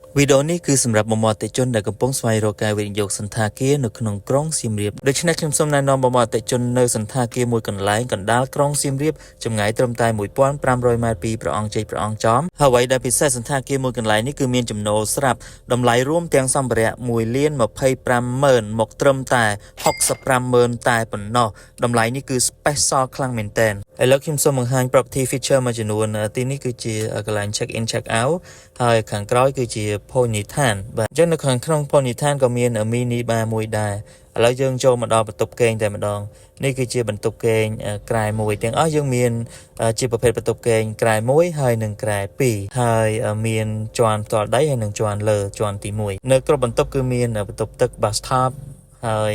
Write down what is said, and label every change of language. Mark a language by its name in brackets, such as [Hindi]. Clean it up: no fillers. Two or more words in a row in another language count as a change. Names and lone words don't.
[Khmer] វីដេអូនេះគឺសម្រាប់បងប្អូនអតិថិជនដែលកំពុងស្វែងរកការវិនិយោគសន្តាគារនៅក្នុងក្រុងសៀមរាបដូច្នេះខ្ញុំសូមណែនាំបងប្អូនអតិថិជននៅសន្តាគារមួយកន្លែងកណ្ដាលក្រុងសៀមរាបចម្ងាយត្រឹមតែ1500ម៉ែត្រពីព្រះអង្គជ័យព្រះអង្គចំហើយអ្វីដែលពិសេសសន្តាគារមួយកន្លែងនេះគឺមានចំណូលស្រាប់តម្លៃរួមទាំងសម្ភារៈ1,25,000មកត្រឹមតែ65,000តែប៉ុណ្ណោះ តម្លៃនេះគឺ special ខ្លាំងមែនតើឥឡូវខ្ញុំសូមបង្ហាញ [English] property feature [Khmer] មួយចំនួនទីនេះគឺជាកន្លែង [English] check in check out [Khmer] ហើយខាងក្រោយគឺជាភោជនីយដ្ឋានបាទអញ្ចឹងនៅខាងក្នុងភោជនីយដ្ឋានក៏មាន [English] mini bar [Khmer] មួយដែរឥឡូវយើងចូលមកដល់បន្ទប់គេងតែម្ដងនេះ គឺជាបន្ទប់គេងក្រែមួយទាំងអស់យើងមានជាប្រភេទបន្ទប់គេងក្រែមួយហើយនិងក្រែ2ហើយមានជាន់ផ្ទាល់ដីហើយនិងជាន់លើជាន់ទី1នៅគ្រប់បន្ទប់គឺមានបន្ទប់ទឹក bathtub ហើយ